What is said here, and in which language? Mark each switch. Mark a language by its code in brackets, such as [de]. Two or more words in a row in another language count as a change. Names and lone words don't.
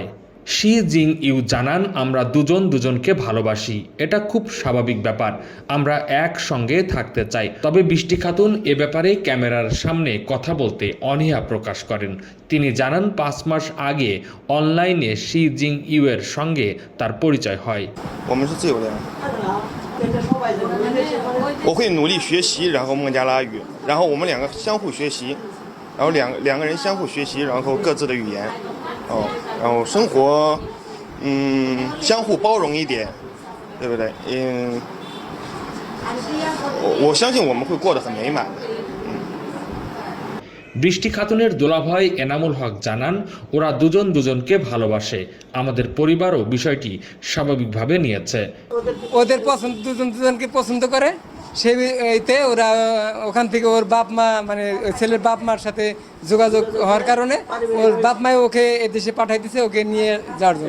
[bn] শি জিং ইউ জানান, আমরা দুজনকে ভালোবাসি, এটা খুব স্বাভাবিক ব্যাপার, আমরা একসঙ্গে থাকতে চাই। তবে বৃষ্টি খাতুন এ ব্যাপারে ক্যামেরার সামনে কথা বলতে অনীহা প্রকাশ করেন। তিনি জানান, 5 মাস আগে অনলাইনে শি জিং ইউ এর সঙ্গে তার পরিচয় হয়। [zh] 我会努力学习，然后孟加拉语，然后我们两个相互学习，然后两个人相互学习，然后各自的语言，然后生活，相互包容一点，对不对？我相信我们会过得很美满的。 [bn] বৃষ্টি খাতুনের দুলাভাই এনামুল হক জানান, ওরা দুজনকে ভালোবাসে, আমাদের পরিবারও বিষয়টি স্বাভাবিকভাবে নিয়েছে। ওদের পছন্দ, দুজনকে পছন্দ করে, সেইতে ওরা ওখান থেকে ওর বাপ মা মানে ছেলের বাপ মার সাথে যোগাযোগ হওয়ার কারণে ওর বাপ মাই ওকে এদেশে পাঠাই দিছে ওকে নিয়ে যাওয়ার জন্য।